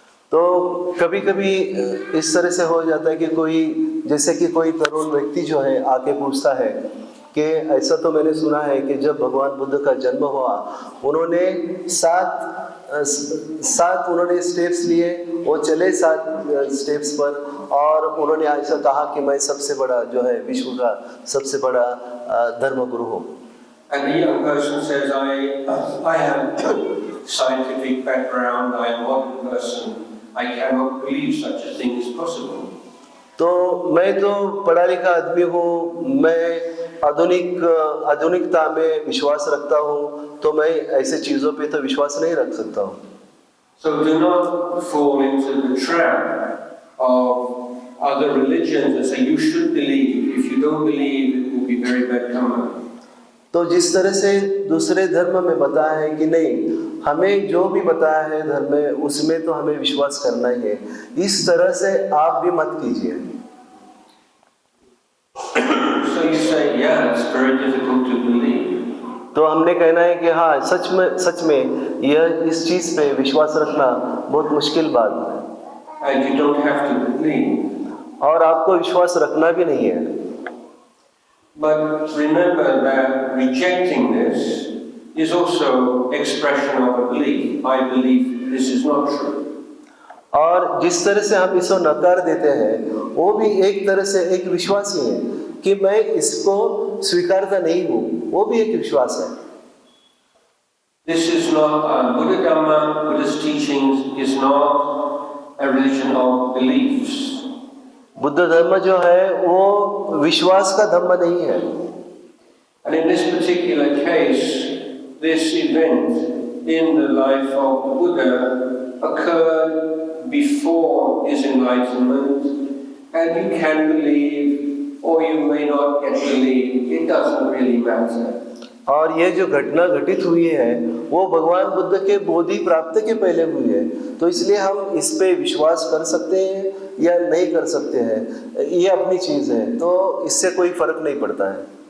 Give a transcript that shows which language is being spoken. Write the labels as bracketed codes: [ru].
[hi] तो कभी कभी इस तरह से हो जाता है कि कोई तरुण व्यक्ति जो है आके पूछता है कि ऐसा तो मैंने सुना है कि जब भगवान बुद्ध का जन्म हुआ उन्होंने 7 उन्होंने स्टेप्स लिए, वो चले 7 स्टेप्स पर और उन्होंने ऐसा कहा कि मैं सबसे बड़ा जो है विश्व का सबसे बड़ा धर्मगुरु हूँ। [en] And the young person says, I have scientific background, I am a modern person, I cannot believe such a thing is possible. [hi] तो मैं तो पढ़ा लिखा आदमी हूँ, मैं आधुनिकता में विश्वास रखता हूँ, तो मैं ऐसे चीज़ों पे तो विश्वास नहीं रख सकता हूँ। [en] So do not fall into the trap of other religions and say you should believe. If you don't believe, it will be very bad karma. [hi] तो जिस तरह से दूसरे धर्म में बताया है कि नहीं, हमें जो भी बताया है धर्म में उसमें तो हमें विश्वास करना ही है, इस तरह से आप भी मत कीजिए। [en] So you say, yeah, it's very difficult to believe. [hi] तो हमने कहना है कि हाँ सच में यह इस चीज़ पे विश्वास रखना बहुत मुश्किल बात है। [en] And you don't have to believe. [hi] और आपको विश्वास रखना भी नहीं है। [en] But remember that rejecting this is also expression of a belief. I believe this is not true. [hi] और जिस तरह से हम इसको नकार देते हैं वो भी एक तरह से एक विश्वास ही है कि मैं इसको स्वीकारता नहीं हूँ, वो भी एक विश्वास है। [en] This is not Buddha Dhamma, Buddhist teachings is not a religion of beliefs. [hi] Buddha धर्म जो है वो विश्वास का धर्म नहीं है। [en] And in this particular case, this event in the life of the Buddha occurred before his enlightenment, and you can believe or you may not get believe, it doesn't really matter. [hi] और ये जो घटना घटित हुई है वो भगवान बुद्ध के बोधि प्राप्ति के पहले हुई है, तो इसलिए हम इस पे विश्वास कर सकते हैं या नहीं कर सकते हैं, ये अपनी चीज़ है, तो इससे कोई फर्क नहीं पड़ता है।